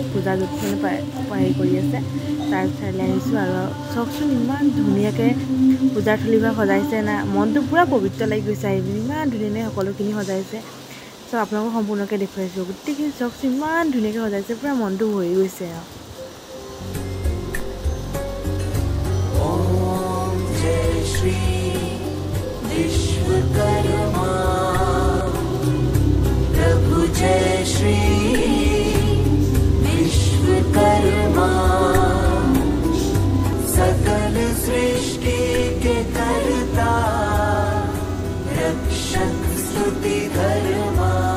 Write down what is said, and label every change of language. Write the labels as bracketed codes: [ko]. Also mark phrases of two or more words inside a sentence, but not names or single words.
[as] পূজা য'ত মানে হেৰি কৰি আছে তাৰ ঠাইলৈ আহিছোঁ আৰু চাওকচোন ইমান ধুনীয়াকৈ পূজাৰ থলীভাগ সজাইছে না, মনটো পূৰা পবিত্ৰ লাগি গৈছে। আহি ইমান ধুনীয়াকৈ সকলোখিনি সজাইছে। চব আপোনালোকক সম্পূৰ্ণকৈ দেখুৱাইছোঁ। গোটেইখিনি চাওকচোন ইমান ধুনীয়াকৈ সজাইছে, পূৰা মনটো ভৰি গৈছে আৰু। [hi] जय श्री विश्वकर्मा सकल सृष्टि के कर्ता रक्षक स्तुति धर्मा।